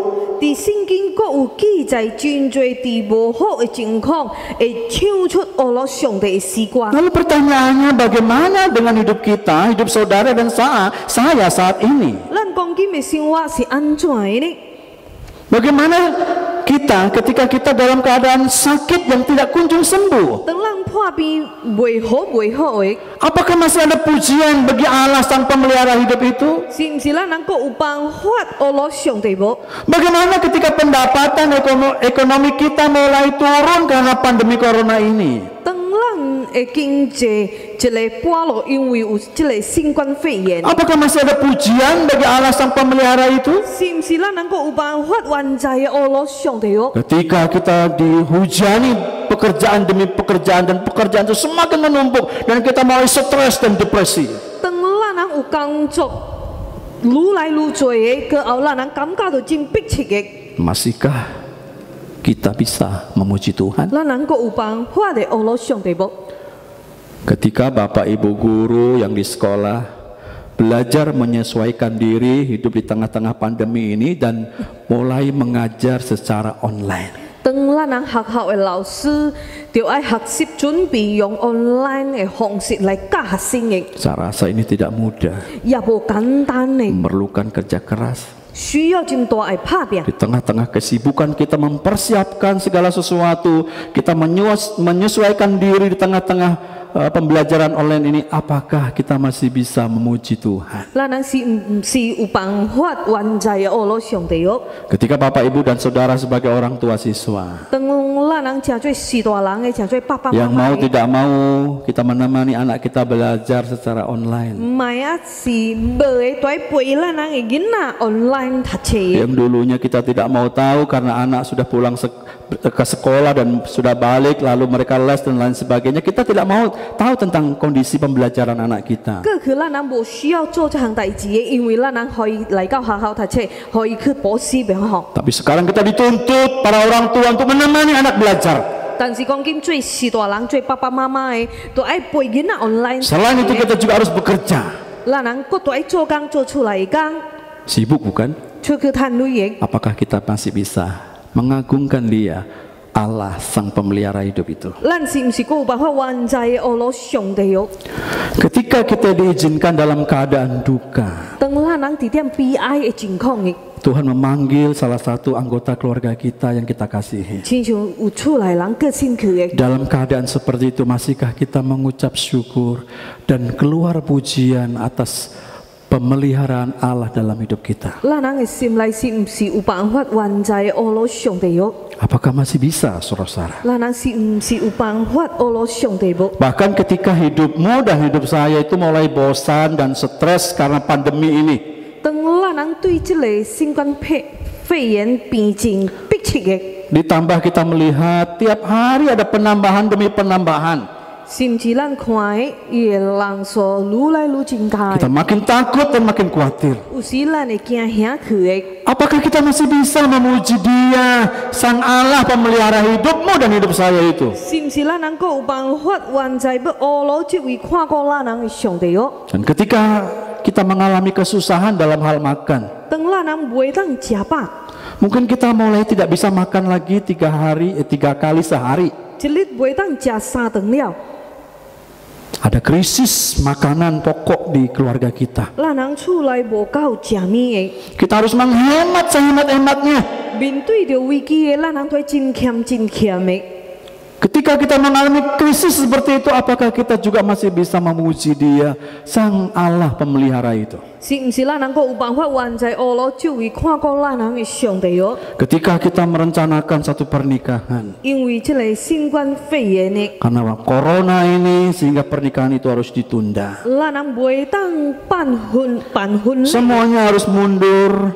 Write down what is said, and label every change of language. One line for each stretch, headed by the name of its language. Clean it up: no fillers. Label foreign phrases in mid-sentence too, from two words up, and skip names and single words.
Min Nan Chinese: 伫圣经阁有记载真多伫无好的情况，会唱出阿罗上帝的诗歌。
Indonesian: Lalu pertanyaannya bagaimana dengan hidup kita, hidup saudara dan saya saat ini?
Min Nan Chinese: 咱讲今的生活是安怎的呢？
Indonesian: Bagaimana kita ketika kita dalam keadaan sakit yang tidak kunjung sembuh?
Min Nan Chinese: 当咱破病袂好的，
Indonesian: Apakah masih ada pujian bagi Allah Sang Pemelihara hidup itu?
Min Nan Chinese: 是毋是咱能够有办法阿罗上帝无？
Indonesian: Bagaimana ketika pendapatan ekonomi kita mulai turun karena pandemi corona ini?
Min Nan Chinese: 当咱的经济一个波落，因为有这个新冠肺炎，
Indonesian: Apakah masih ada pujian bagi Allah Sang Pemelihara itu?
Min Nan Chinese: 是毋是咱能够有办法原在的阿罗上帝哦？
Indonesian: Ketika kita dihujani pekerjaan demi pekerjaan dan pekerjaan itu semakin menumpuk dan kita mulai stres dan depresi.
Min Nan Chinese: 当咱人有工作愈来愈多的，个后咱人感觉到真迫切的，
Indonesian: Masihkah kita bisa memuji Tuhan?
Min Nan Chinese: 咱能够有办法的阿罗上帝无？
Indonesian: Ketika Bapak Ibu guru yang di sekolah belajar menyesuaikan diri hidup di tengah-tengah pandemi ini dan mulai mengajar secara online.
Min Nan Chinese: 当咱人学校的老师就要学习准备用 online 的方式来教学生的，
Indonesian: Saya rasa ini tidak mudah,
Min Nan Chinese: 也无简单的，
Indonesian: memerlukan kerja keras.
Min Nan Chinese: 需要真大的打拼。
Indonesian: Di tengah-tengah kesibukan kita mempersiapkan segala sesuatu, kita menyesuaikan diri di tengah-tengah pembelajaran online ini, apakah kita masih bisa memuji Tuhan?
Min Nan Chinese: 咱人是毋是有办法原在的阿罗上帝哦？
Indonesian: Ketika Bapak Ibu dan Saudara sebagai orang tua siswa
Min Nan Chinese: 当咱人诚做是大人的，诚做爸爸妈 yang 妈 mau 的，
Indonesian: tidak mau kita menemani anak kita belajar secara online,
Min Nan Chinese: 唔系啊，是无会在陪咱人的囡仔 online 读册的。
Indonesian: yang dulunya kita tidak mau tahu karena anak sudah pulang ke sekolah dan sudah balik lalu mereka les dan lain sebagainya, kita tidak mau tahu tentang kondisi pembelajaran anak kita.
Min Nan Chinese: 过去咱人无需要做这项代志的，因为咱人可以来到学校读册，可以去补习的吼。
Indonesian: Tapi sekarang kita dituntut para orang tua untuk menemani anak belajar.
Min Nan Chinese: 但是讲今做是大人、做爸爸妈妈的，都爱陪囡仔 online。
Indonesian: Selain itu kita juga harus bekerja.
Min Nan Chinese: 咱人佫都爱做工，做出来的工，
Indonesian: Sibuk bukan?
Min Nan Chinese: 出去赚钱的。
Indonesian: Apakah kita masih bisa mengagungkan Dia, Allah Sang Pemelihara hidup itu?
Min Nan Chinese: 咱是毋是佫有办法原在的阿罗上帝哦？
Indonesian: Ketika kita diizinkan dalam keadaan duka,
Min Nan Chinese: 当咱人伫点悲哀的情况的，
Indonesian: Tuhan memanggil salah satu anggota keluarga kita yang kita kasihi.
Min Nan Chinese: 亲像有厝内人过身去的，
Indonesian: Dalam keadaan seperti itu, masihkah kita mengucap syukur dan keluar pujian atas pemeliharaan Allah dalam hidup kita?
Min Nan Chinese: 咱人的心内是毋是有办法原在的阿罗上帝哦？
Indonesian: Apakah masih bisa, saudara-saudara?
Min Nan Chinese: 咱人是毋是有办法阿罗上帝无？
Indonesian: Bahkan ketika hidupmu dan hidup saya itu mulai bosan dan stres karena pandemi ini,
Min Nan Chinese: 当咱人对这个新冠肺炎病症迫切的，
Indonesian: ditambah kita melihat tiap hari ada penambahan demi penambahan,
Min Nan Chinese: 是毋是咱看的伊的人数愈来愈增加 kita 的？
Indonesian: makin takut dan makin khawatir.
Min Nan Chinese: 有时咱会惊吓去的。
Indonesian: Apakah kita masih bisa memuji Dia, Sang Allah Pemelihara hidupmu dan hidup saya itu?
Min Nan Chinese: 是毋是咱能够有办法原在要阿罗这位看顾咱人的上帝哦？
Indonesian: Dan ketika kita mengalami kesusahan dalam hal makan,
Min Nan Chinese: 当咱人袂当食饱，
Indonesian: mungkin kita mulai tidak bisa makan lagi 3 kali sehari.
Min Nan Chinese: 一日袂当食3顿了，
Indonesian: Ada krisis makanan pokok di keluarga kita.
Min Nan Chinese: 咱人厝内无够食面的，
Indonesian: Kita harus menghemat sehemat-hematnya.
Min Nan Chinese: 面对着危机的，咱人都真欠的。
Indonesian: Ketika kita mengalami krisis seperti itu, apakah kita juga masih bisa memuji Dia, Sang Allah pemelihara itu? Ketika kita merencanakan satu pernikahan, karena corona ini sehingga pernikahan itu harus ditunda, semuanya harus mundur.